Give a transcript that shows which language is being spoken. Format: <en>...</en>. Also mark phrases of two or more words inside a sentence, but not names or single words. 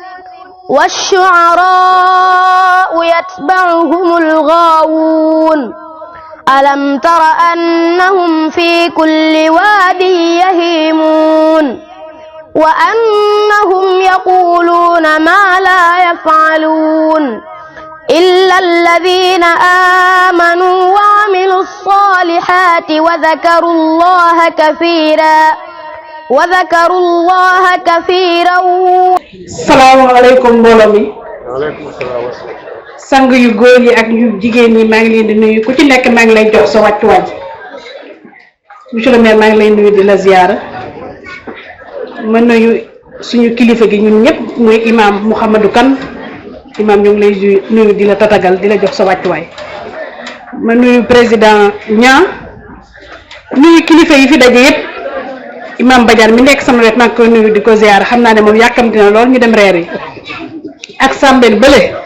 <ar>والشعراء يتبعهم الغاوون ألم تر أنهم في كل واد يهيمون وأنهم يقولون ما لا يفعلون إلا الذين آمنوا وعملوا الصالحات وذكروا الله كثيرا السلام عليكم مولامي</ar> <wo>sang yu góor yi ak yu jigéen ñi maa ngi leen di nuyu ku ci nekk maa ngi lay jox sa wàccuwaay</wo> <fr>monsieur le maire</fr> <wo>maa ngi lay nuyu di la ziyaara ma nuyu suñu kilifa gi ñun ñëpp muy imam Mouhamadou Kane imam ñu ngi lay nuyu di la tatagal di la jox sa wàccuwaay ma nuyu président Niang nuyu kilifa yi fi daje yëpp imam Badiane mi nekk sama wet maa ngi koy nuyu di ko ziyaara xam naa ne moom yàkkamti na lool ñu dem reer yi ak Sambène bële</wo>